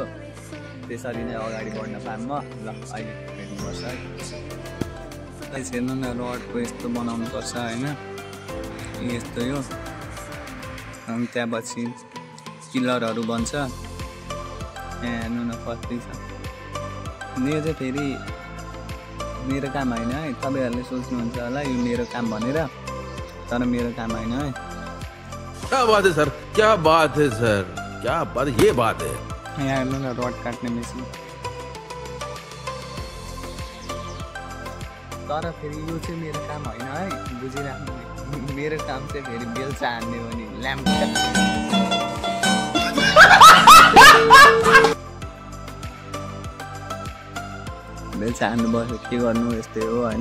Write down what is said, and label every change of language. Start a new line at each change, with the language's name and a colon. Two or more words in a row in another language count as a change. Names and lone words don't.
Nepali: त्यसरी नै अगाडि बढ्न पाऊँ म। ल अहिले हेर्नुपर्छ है, हेर्नु न रडको यस्तो बनाउनुपर्छ होइन, यस्तो यो। अनि त्यहाँपछि पिलरहरू बन्छ। हेर्नु न कति छ। यो चाहिँ फेरि मेरो काम होइन है, तपाईँहरूले सोच्नुहुन्छ होला यो मेरो काम भनेर, तर मेरो काम होइन है।
Hindi: क्या बात है सर, क्या बात है सर, क्या बात, ये बात है।
Nepali: यहाँ हेर्नु न रड काट्ने मेसिन। तर फेरि यो चाहिँ मेरो काम होइन है, बुझिराख्नु। मेरो काम चाहिँ फेरि बेलचा हान्ने हो नि, ल्याम्प। बेलचा हान्नु बस्यो, के गर्नु यस्तै हो होइन।